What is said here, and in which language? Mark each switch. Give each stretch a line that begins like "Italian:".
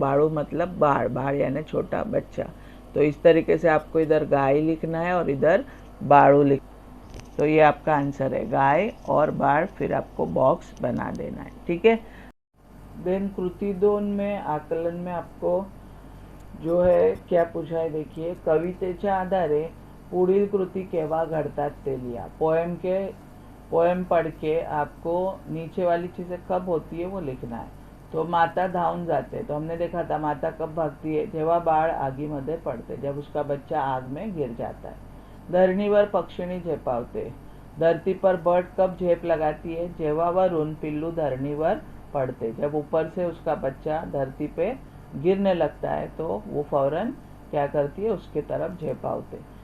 Hindi: बाड़ू मतलब बाढ़, बाढ़ यानी छोटा बच्चा। तो इस तरीके से आपको इधर गाय लिखना है और इधर बाड़ू लिख। तो ये आपका आंसर है गाय और बाढ़, फिर आपको बॉक्स बना देना है, ठीक है। देन कृति 2 में आकलन में आपको जो है क्या पूछा है, देखिए।
Marathi: कवितेच्या आधारे पुढील कृति केव्हा घडतात ते लिहा।
Hindi: पोएम पढ़ के आपको नीचे वाली चीज़ें कब होती है वो लिखना है। तो
Marathi: माता धावून जाते,
Hindi: तो हमने देखा था माता कब भागती है,
Marathi: जेव्हा बाळ आगीमध्ये पड़ते,
Hindi: जब उसका बच्चा आग में गिर जाता है।
Marathi: धरणीवर पक्षिणी झेपावते,
Hindi: धरती पर बर्ड कब झेप लगाती है,
Marathi: जेव्हा वरून पिल्लू धरणीवर पड़ते,
Hindi: जब ऊपर से उसका बच्चा धरती पे गिरने लगता है तो वो फौरन क्या करती है, उसके तरफ झेपावते।